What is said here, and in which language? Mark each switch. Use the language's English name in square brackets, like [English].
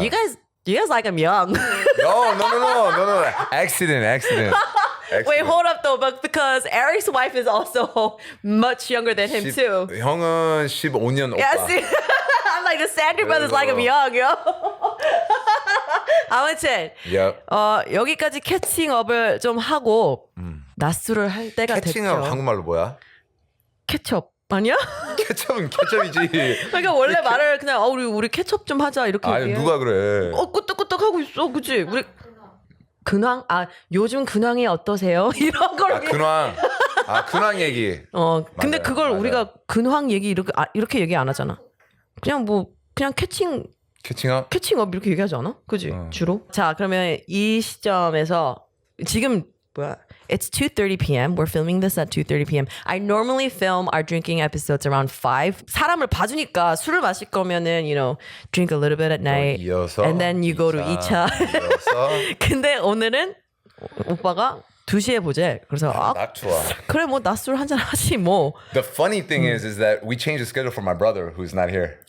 [English] You guys like I'm young. No. Accident. Wait, hold up though, but because Eric's wife is also much younger than him too. [Korean] 형은 15년 오빠. [English] Yeah, see, I'm like the Sandrin brothers like I'm young, yo. [Korean] 아무튼, [English] yep. [Korean] 여기까지 캐칭업을 좀 하고 낮술을 할 때가 됐죠. 캐칭업 한국말로 뭐야? 케첩 아니야? 케첩은 케첩이지. 그러니까 원래 말을 그냥 우리 케첩 좀 하자 이렇게 얘기해. 누가 그래? 끄떡끄떡 하고 있어, 그치? 우리 근황? 요즘 근황이 어떠세요? 이런 걸. 근황. 근황 얘기. 근데 맞아요, 그걸 맞아요. 우리가 근황 얘기 이렇게 얘기 안 하잖아. 그냥 캐칭업 이렇게 얘기하지 않아? 그지? 주로. 자, 그러면 이 시점에서 지금 [English] It's 2:30 p.m. We're filming this at 2:30 p.m. I normally film our drinking episodes around 5. [Korean] 사람을 봐주니까 술을 마실 거면은, [English] drink a little bit at night. [Korean] 이어서, [English] and then you go to 2차. [Korean] 근데 오늘은 오빠가 2시에 보재. 그래서 나 좋아. 그래 뭐 낮술 한잔 하지 뭐. [English] The funny thing is that we changed the schedule for my brother who's not here.